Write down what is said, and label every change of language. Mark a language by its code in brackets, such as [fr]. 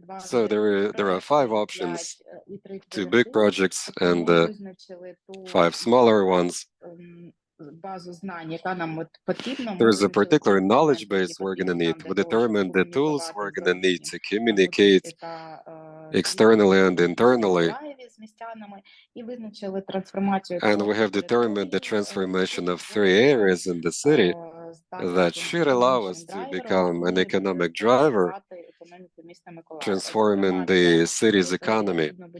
[en] So there are 5 options, 2 big projects and 5 smaller ones. [uk] Базу знань, яка нам потрібна. [en] There's a particular knowledge base we're going to need. We determined the tools we're going to need to communicate externally and internally. And we have determined the transformation of 3 areas in the city that should allow us to become an economic driver, transforming the city's economy.